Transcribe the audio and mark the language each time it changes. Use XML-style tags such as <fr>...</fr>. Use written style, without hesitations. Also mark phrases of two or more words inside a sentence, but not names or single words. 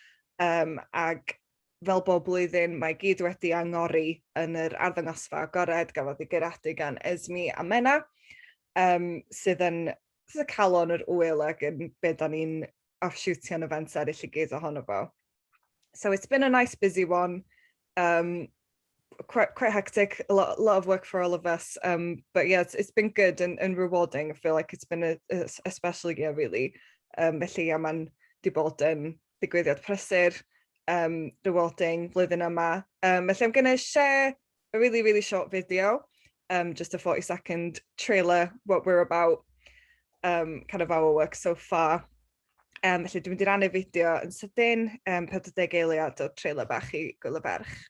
<cy>Ac fel bob blwyddyn, mae gyd wedi angori yn yr arddangosfa agored gafodd ei gyradu gan Esme a Menna, sydd yn calon yr wyl ac yn beth da ni'n offshootio'n events eraill I gyd ohono fo.</cy> <en>So it's been a nice busy one, quite hectic, a lot of work for all of us, but yeah, it's been good and rewarding. I feel like it's been a special year really.</en> <cy>Felly yeah, mae'n di bod yn digwyddiad prysur, rewarding flwyddyn yma.</cy> <en>Felly I'm going to share a really, really short video, just a 40-second trailer, what we're about, kind of our work so far.</en> <cy>Felly dwi'n mynd I rannu fideo yn sydyn, 40 eiliad o trailer bach I Gwyl y Ferch.</cy>